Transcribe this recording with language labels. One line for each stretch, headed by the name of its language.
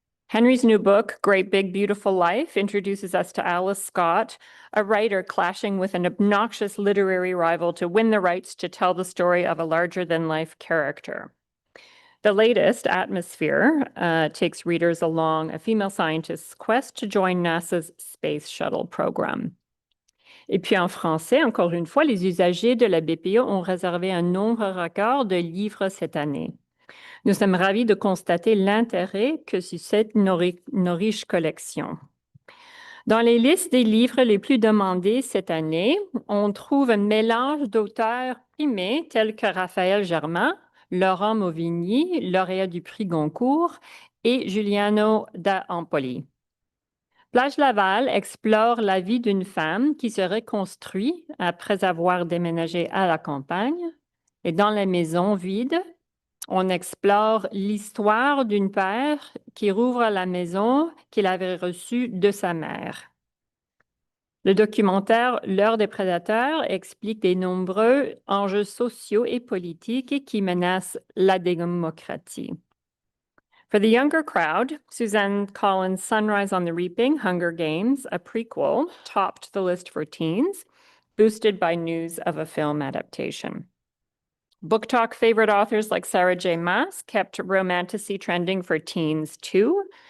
English: Henry's new book, Great Big Beautiful Life, introduces us to Alice Scott, a writer clashing with an obnoxious literary rival to win the rights to tell the story of a larger-than-life character. The latest, Atmosphere, takes readers along a female scientist's quest to join NASA's Space Shuttle program.
French: Et puis en français, encore une fois, les usagers de la BPO ont réservé un nombre record de livres cette année. Nous sommes ravis de constater l'intérêt que suscite nos riches collections. Dans les listes des livres les plus demandés cette année, on trouve un mélange d'auteurs primés tels que Raphaël Germain, Laurent Mauvigny, lauréat du prix Goncourt, et Giuliano da Empoli. Plage Laval explore la vie d'une femme qui se reconstruit après avoir déménagé à la campagne. Et dans la maison vide, on explore l'histoire d'une père qui rouvre la maison qu'il avait reçue de sa mère. Le documentaire L'heure des prédateurs explique des nombreux enjeux sociaux et politiques qui menacent la démocratie.
English: For the younger crowd, Suzanne Collins' Sunrise on the Reaping, Hunger Games, a prequel, topped the list for teens, boosted by news of a film adaptation. Book Talk favorite authors like Sarah J. Maas kept romantasy trending for teens too.